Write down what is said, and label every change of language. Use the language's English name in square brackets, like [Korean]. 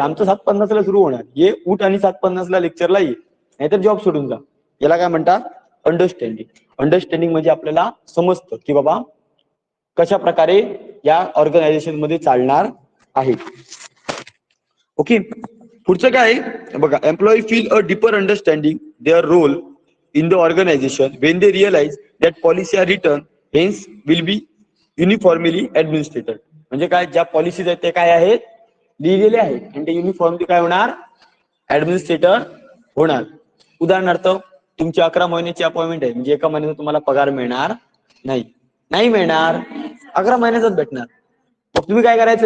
[Marathi] आमचं 7:50 ला सुरू होणार. ये उठ आणि 7:50 ला लेक्चरला ये, नाहीतर जॉब सोडून जा. याला काय म्हणतात? अंडरस्टँडिंग. अंडरस्टँडिंग म्हणजे आपल्याला समजतं की बाबा कशा प्रकारे या ऑर्गनायझेशन मध्ये चालणार आहे. ओके, पुढचं काय आहे बघा. [English] Employee feel a deeper understanding their role in the organisation when they realise that policy are written hence will be uniformly administered. [Marathi] म्हणजे काय, ज्या पॉलिसीज आहेत ते काय आहेत? लिहिलेले आहेत आणि ते युनिफॉर्मली काय होणार? ऍडमिनिस्ट्रेटर होणार. उदाहरणार्थ तुमची 11 महिन्याची अपॉइंटमेंट आहे, म्हणजे एका महिन्याचा तुम्हाला पगार मिळणार नाही. नाही मिळणार, 11 महिन्याचाच भेटणार. मग तुम्ही काय करायचं?